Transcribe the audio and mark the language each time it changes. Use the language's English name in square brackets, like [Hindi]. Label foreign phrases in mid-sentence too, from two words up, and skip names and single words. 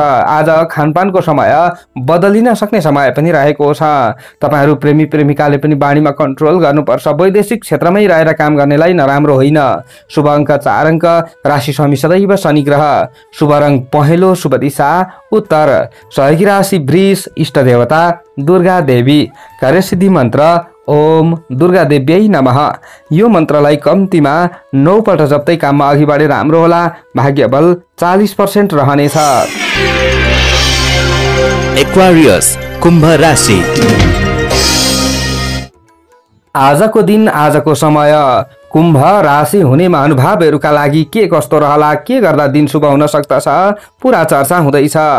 [Nepali] आज खानपानको समय बदलिन सक्ने समय पनि रहेको छ। तपाईँहरू प्रेमी प्रेमिकाले पनि बाणीमा कन्ट्रोल गर्नुपर्छ। वैदेशिक क्षेत्रमै रहेर काम गर्नेलाई नराम्रो होइन। शुभ अङ्क 4 अङ्क, राशि स्वामी सदैव शनि ग्रह। शुभ रङ पहेँलो, शुभ दिशा उत्तर। सहयोगी राशि वृष, इष्ट देवता दुर्गा देवी। कार्यसिद्धि मन्त्र [Sanskrit] ओम दुर्गा देव्यै नमः। [Nepali] यो मन्त्रलाई कम्तीमा 9 पल्ट जप्दै काममा अघि बढे राम्रो होला। भाग्य बल 40% रहनेछ। एक्वारियस, कुम्भ राशि। आजको दिन, आजको समय कुम्भ राशि हुने महानुभावहरूका लागि के कस्तो रहला, के गर्दा दिन शुभ हुन सक्दछ, पुरा चर्चा हुँदैछ।